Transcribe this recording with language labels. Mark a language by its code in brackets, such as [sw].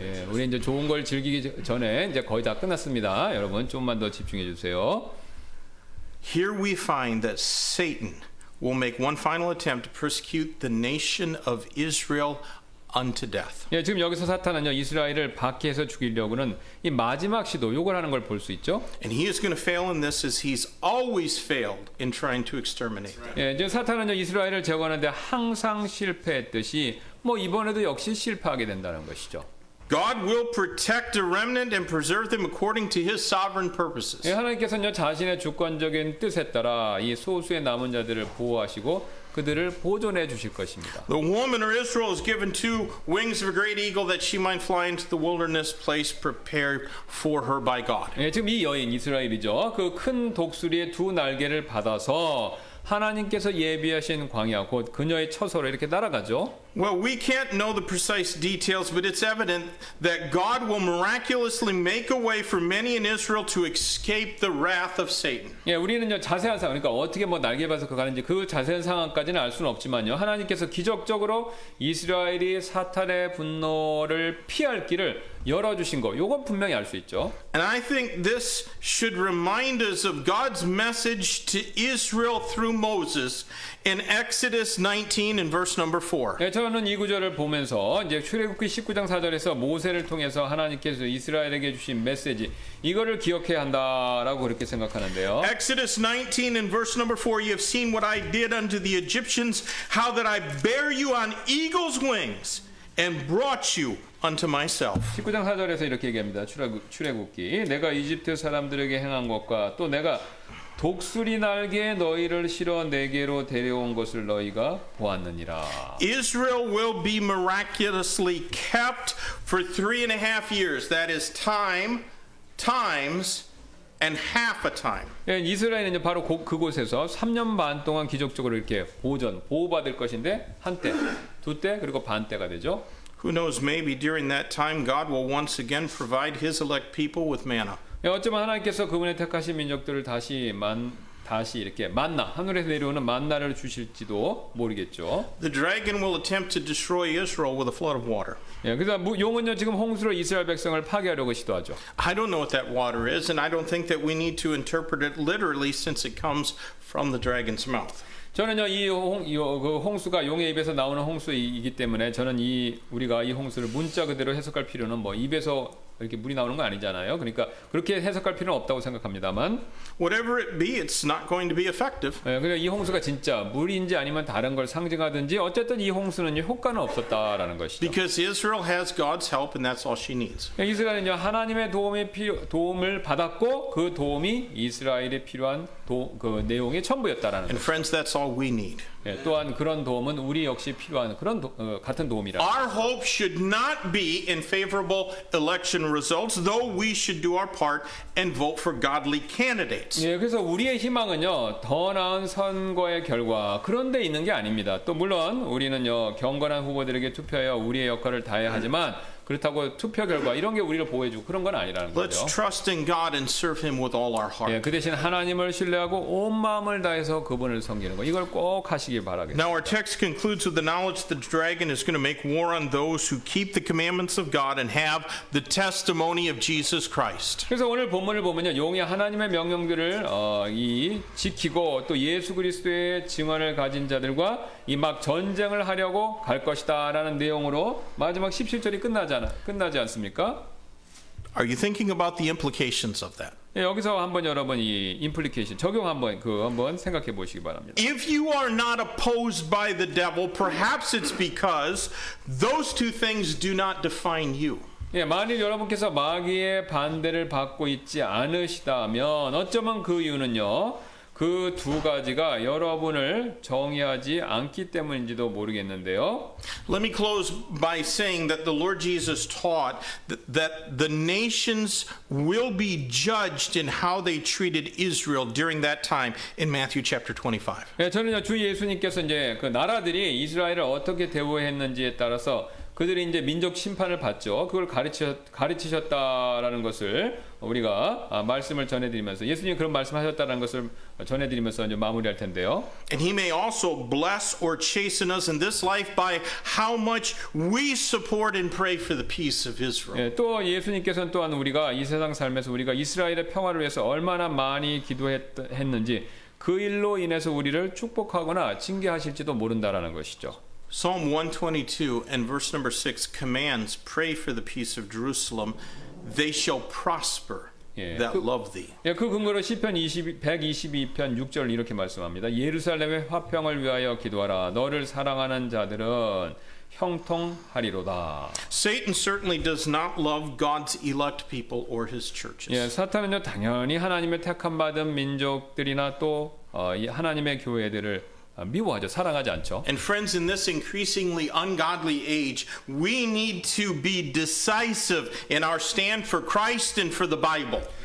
[ko] 우리 이제 좋은 걸 즐기기 전에 이제 거의 다 끝났습니다. 여러분 좀만 더 집중해 주세요. [en] Here we find that Satan will make one final attempt to persecute the nation of Israel unto death. [ko] 예, 지금 여기서 사탄은요, 이스라엘을 박해해서 죽이려고는 이 마지막 시도 요걸 하는 걸 볼 수 있죠. [en] And he is going to fail in this as he's always failed in trying to exterminate them. [ko] 예, 지금 사탄은요, 이스라엘을 제거하는데 항상 실패했듯이 뭐 이번에도 역시 실패하게 된다는 것이죠. [en] God will protect the remnant and preserve them according to his sovereign purposes. [ko] 예, 하나님께서는 자신의 주권적인 뜻에 따라 이 소수의 남은 자들을 보호하시고 그들을 보존해 주실 것입니다. [en] The woman or Israel is given 2 wings of a great eagle, that she might fly into the wilderness place prepared for her by God. [ko] 예, 지금 이 여인 이스라엘이죠. 그 큰 독수리의 2 날개를 받아서 하나님께서 예비하신 광야 곧 그녀의 처소로 이렇게 날아가죠. [en] Well, we can't know the precise details, but it's evident that God will miraculously make a way for many in Israel to escape the wrath of Satan. [ko] 예, 우리는요 자세한 상황, 그러니까 어떻게 뭐 날개 봐서 그 가는지 그 자세한 상황까지는 알 수는 없지만요, 하나님께서 기적적으로 이스라엘이 사탄의 분노를 피할 길을 열어주신 거, 요건 분명히 알 수 있죠. [en] And I think this should remind us of God's message to Israel through Moses in Exodus 19 and verse number 4. [ko] 예, 저는 이 구절을 보면서 이제 출애굽기 19장 4절에서 모세를 통해서 하나님께서 이스라엘에게 주신 메시지, 이거를 기억해야 한다라고 그렇게 생각하는데요. [en] Exodus 19 and verse number 4, you have seen what I did unto the Egyptians, how that I bare you on eagle's wings and brought you unto myself. [ko] 19장 4절에서 이렇게 얘기합니다. 출애굽기, 내가 이집트 사람들에게 행한 것과 또 내가 독수리 날개에 너희를 실어 내게로 데려온 것을 너희가 보았느니라. [en] Israel will be miraculously kept for 3.5 years. That is time, times, and half a time. [ko] 예, 이스라엘은 바로 그곳에서 3년 반 동안 기적적으로 이렇게 보호받을 것인데, 한때, 2때, 그리고 반때가 되죠. [en] Who knows, maybe during that time God will once again provide his elect people with manna. [ko] 어쩌면 하나님께서 그분의 택하신 민족들을 다시 다시 이렇게 만나 하늘에서 내려오는 만나를 주실지도 모르겠죠. [en] The dragon will attempt to destroy Israel with a flood of water. [ko] 예, 그래서 용은요 지금 홍수로 이스라엘 백성을 파괴하려고 시도하죠. [en] I don't know what that water is, and I don't think that we need to interpret it literally since it comes from the dragon's mouth. [ko] 저는요 그 홍수가 용의 입에서 나오는 홍수이기 때문에 저는 우리가 이 홍수를 문자 그대로 해석할 필요는 뭐 입에서 이렇게 물이 나오는 거 아니잖아요. 그러니까 그렇게 해석할 필요는 없다고 생각합니다만. [en] Whatever it be, it's not going to be effective. [ko] 예, 그냥 이 홍수가 진짜 물인지 아니면 다른 걸 상징하든지 어쨌든 이 홍수는 효과는 없었다라는 것이죠. [en] Because Israel has God's help, and that's all she needs. [ko] 이스라엘은요 하나님의 도움을 받았고 그 도움이 이스라엘에 필요한 그 내용의 전부였다라는 [en] And [ko] 것. [en] friends, that's all we need. [ko] 예, 또한 그런 도움은 우리 역시 필요한 그런 같은 도움이라. [en] Our hope should not be in favorable election results, though we should do our part and vote for godly candidates. [ko] 예, 그래서 우리의 희망은요 더 나은 선거의 결과 그런 데 있는 게 아닙니다. 또 물론 우리는요 경건한 후보들에게 투표하여 우리의 역할을 다해야 하지만 그렇다고 투표 결과 이런 게 우리를 보호해주고 그런 건 아니라는 [en] Let's [ko] 거죠. [en] trust in God and serve Him with all our [ko] 예, [en] heart. [ko] 그 대신 하나님을 신뢰하고 온 마음을 다해서 그분을 섬기는 거 이걸 꼭 하시길 바라겠습니다. [en] Now, our text concludes with the knowledge that the dragon is going to make war on those who keep the commandments of God and have the testimony of Jesus Christ. [ko] 그래서 오늘 본문을 보면요 용이 하나님의 명령들을 지키고 또 예수 그리스도의 증언을 가진 자들과 이 막 전쟁을 하려고 갈 것이다라는 내용으로 마지막 17절이 끝나지 않습니까? [en] Are you thinking about the implications of that? [ko] 예, 여기서 한번 여러분 이 임플리케이션 적용 한번 생각해 보시기 바랍니다. [en] If you are not opposed by the devil, perhaps it's because those two things do not define you. [ko] 예, 만일 여러분께서 마귀의 반대를 받고 있지 않으시다면 어쩌면 그 이유는요. 그 두 가지가 여러분을 정의하지 않기 때문인지도 모르겠는데요. [en] Let me close by saying that the Lord Jesus taught that the nations will be judged in how they treated Israel during that time in Matthew chapter 25. [ko] 예, 저는요 주 예수님께서 이제 그 나라들이 이스라엘을 어떻게 대우했는지에 따라서 그들이 이제 민족 심판을 받죠. 그걸 가르치셨다라는 것을 우리가 말씀을 전해드리면서 예수님이 그런 말씀하셨다는 것을 전해드리면서 이제 마무리할 텐데요. [en] And He may also bless or chasten us in this life by how much we support and pray for the peace of Israel. [ko] 예, 또 예수님께서는 또한 우리가 이 세상 삶에서 우리가 이스라엘의 평화를 위해서 얼마나 많이 기도했는지 그 일로 인해서 우리를 축복하거나 징계하실지도 모른다라는 것이죠. [en] Psalm 122 and verse number 6 commands, pray for the peace of Jerusalem. They shall prosper that love thee. [ko] 예, 그 근거로 시편 122편 6절 이렇게 말씀합니다. 예루살렘의 화평을 위하여 기도하라. 너를 사랑하는 자들은 형통하리로다. [en] Satan certainly does not love God's elect people or his churches. [ko] 예, 사탄은요 당연히 하나님의 택함 받은 민족들이나 또 이 하나님의 교회들을 미워하죠. 사랑하지 않죠. [en] And friends, in this increasingly ungodly age, we need to be decisive in our stand for Christ and for the Bible.